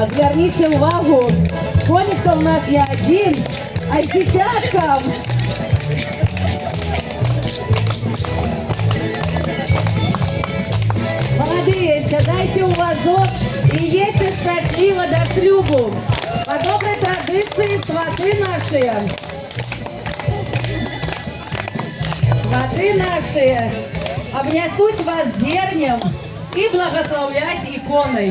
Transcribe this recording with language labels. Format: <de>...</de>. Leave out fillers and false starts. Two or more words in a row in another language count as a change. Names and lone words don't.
<uk>зверніться увагу, коник-то у нас не один, а з дитятком.</uk> <ru>Молодые, сядайте у вазок и едьте счастливо</ru> <uk>до шлюбу.</uk> <ru>По доброй традиции сваты наши обнесут вас зернем и благословлять иконой.</ru>